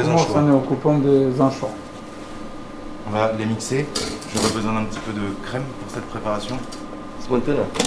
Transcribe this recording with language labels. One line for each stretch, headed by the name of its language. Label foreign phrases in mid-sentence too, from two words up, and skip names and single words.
Romanian: Acum o să
French: anchois.
Romanian: ne ocupăm de zanșou.
French: On va les mixer. J'aurais besoin d'un petit peu de crème pour cette préparation.
Romanian: Smântână.